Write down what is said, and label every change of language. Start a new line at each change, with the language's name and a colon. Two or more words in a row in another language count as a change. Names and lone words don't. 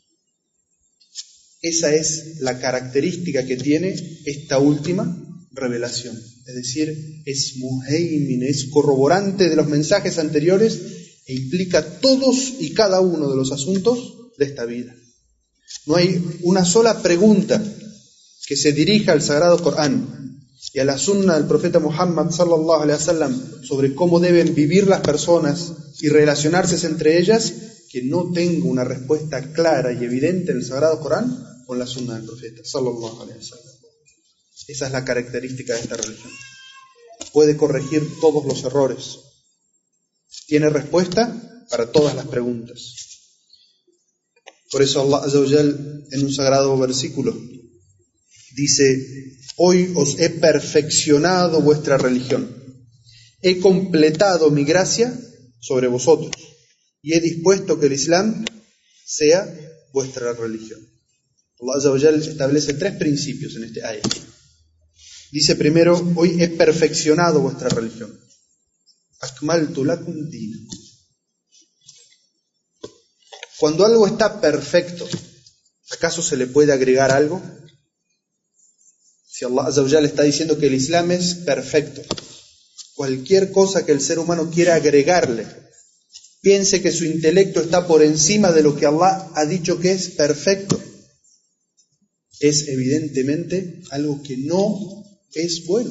Spanish: Esa es la característica que tiene esta última revelación, es decir, es muhaimin, es corroborante de los mensajes anteriores e implica todos y cada uno de los asuntos de esta vida. No hay una sola pregunta que se dirija al Sagrado Corán y a la sunna del profeta Muhammad
Arabic: صلى الله عليه وسلم
Spanish: sobre cómo deben vivir las personas y relacionarse entre ellas, que no tenga una respuesta clara y evidente en el Sagrado Corán con la sunna del profeta
Arabic: صلى الله عليه وسلم.
Spanish: Esa es la característica de esta religión. Puede corregir todos los errores. Tiene respuesta para todas las preguntas. Por eso Allah
Arabic: عز وجل
Spanish: en un sagrado versículo dice: hoy os he perfeccionado vuestra religión, he completado mi gracia sobre vosotros y he dispuesto que el Islam sea vuestra religión. Allah
Arabic: عز وجل
Spanish: establece tres principios en este ayat. Dice primero: hoy he perfeccionado vuestra religión.
Arabic: أكملت لكم دينكم.
Spanish: Cuando algo está perfecto, ¿acaso se le puede agregar algo? Si Allah
Arabic: عز وجل
Spanish: está diciendo que el Islam es perfecto, cualquier cosa que el ser humano quiera agregarle piense que su intelecto está por encima de lo que Allah ha dicho que es perfecto, es evidentemente algo que no es bueno.